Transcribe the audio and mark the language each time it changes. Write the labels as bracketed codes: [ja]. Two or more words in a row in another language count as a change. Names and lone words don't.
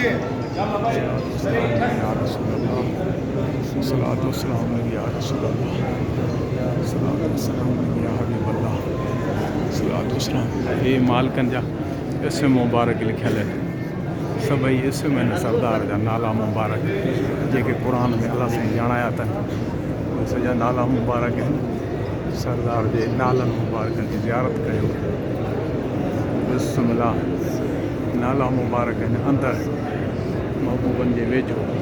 [ar] الصلاة والسلام عليك يا رسول الله الصلاة والسلام عليك يا حبيب الله الصلاة والسلام [sd] ये मालकन जा इसम मुबारक लिखियल सभई इसम सरदार जा नाला मुबारक जेके क़ुरान में अल्लाह से ॼाणाया अथनि सॼा नाला मुबारक आहिनि सरदार जे नालनि मुबारकनि जी ज़ियारत कयो। बिस्मिल्लाह, नाला मुबारक आहिनि अंदरि महबूबनि जे वेझो।